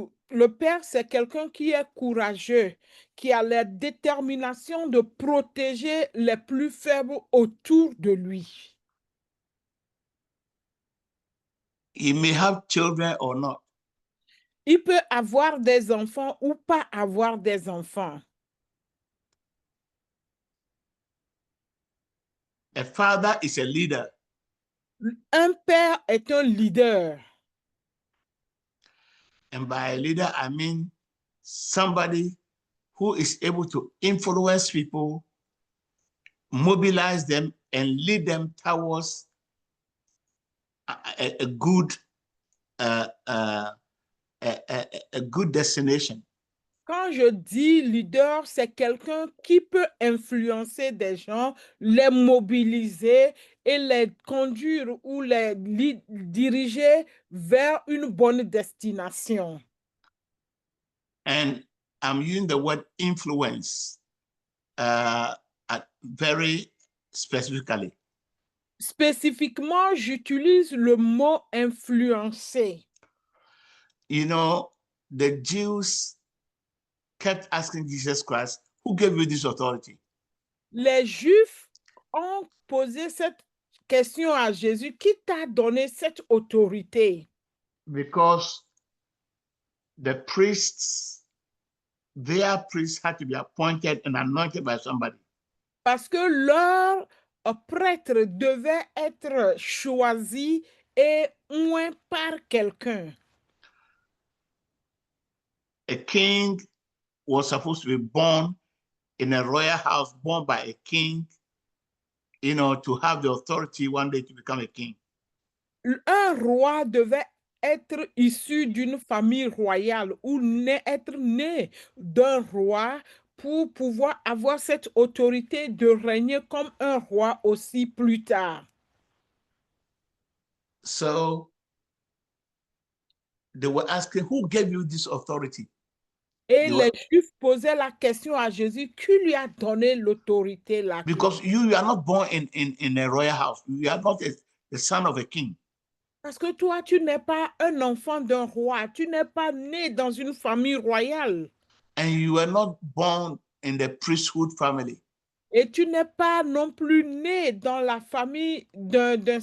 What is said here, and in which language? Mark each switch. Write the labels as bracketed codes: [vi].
[fr] Le père, c'est quelqu'un qui est courageux, qui a la détermination de protéger les plus faibles autour de lui. [en] He may have children or not. [fr] Il peut avoir des enfants ou pas avoir des enfants. [en] A father is a leader. [fr] Un père est un leader. [en] And by a leader, I mean somebody who is able to influence people, mobilize them, and lead them towards a good a good destination. [fr] Quand je dis leader, c'est quelqu'un qui peut influencer des gens, les mobiliser et les conduire ou les diriger vers une bonne destination. [en] And I'm using the word influence very specifically. [fr] Spécifiquement, j'utilise le mot influencer. [en] You know, the Jews kept asking Jesus Christ, who gave you this authority? [fr] Les Juifs ont posé cette question à Jésus, qui t'a donné cette autorité? [en] Because the priests, their priests had to be appointed and anointed by somebody. [fr] Parce que leur prêtre devait être choisi et oint par quelqu'un. [en] A king was supposed to be born in a royal house, born by a king, you know, to have the authority one day to become a king. [fr] Un roi devait être issu d'une famille royale ou être né d'un roi pour pouvoir avoir cette autorité de régner comme un roi aussi plus tard. [en] So they were asking, who gave you this authority? [fr] Et les Juifs posaient la question à Jésus, qui lui a donné l'autorité là? [en] Because you are not born in a royal house. You are not the son of a king. [fr] Parce que toi, tu n'es pas un enfant d'un roi, tu n'es pas né dans une famille royale. [en] And you were not born in the priesthood family. [fr] Et tu n'es pas non plus né dans la famille d'un